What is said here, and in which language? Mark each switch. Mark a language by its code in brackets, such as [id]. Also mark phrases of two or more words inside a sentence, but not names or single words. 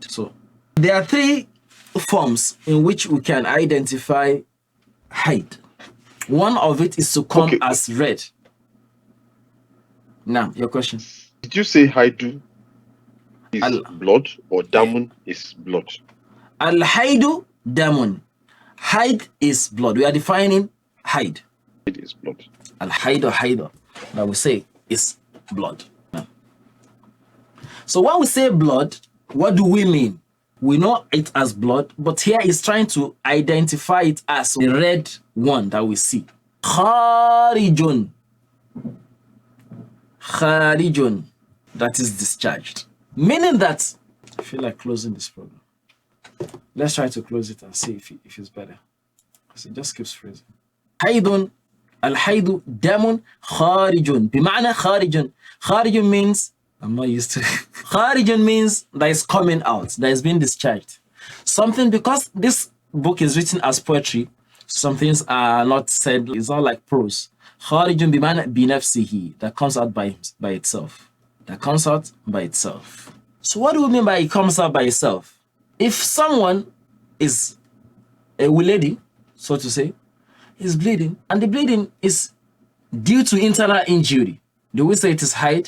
[en] So there are three forms in which we can identify haid. One of it is to come as red. Now, your question. Did you say haidu is blood or damun is blood? [ar] الحيض دم. [en] Haid is blood. We are defining haid. It is blood. [ar] الحيض حيض, [en] that we say is blood. Now, so when we say blood, what do we mean? We know it as blood, but here is trying to identify it as the red one that we see. Kharijun. Kharijun, that is discharged. Meaning that, I feel like closing this program. Let's try to close it and see if it's better. Because it just keeps freezing. [ar] حيض، الحيض، دم، خارج. بمعنى خارج. [en] Kharijun means, I'm not used to it. Kharijun means that is coming out, that is being discharged. Something, because this book is written as poetry, some things are not said, it's not like prose. [ar] خارج بمعنى بنفسه, [en] that comes out by itself. That comes out by itself. So what do we mean by it comes out by itself? If someone is a lady, so to say, is bleeding, and the bleeding is due to internal injury, do we say it is haid?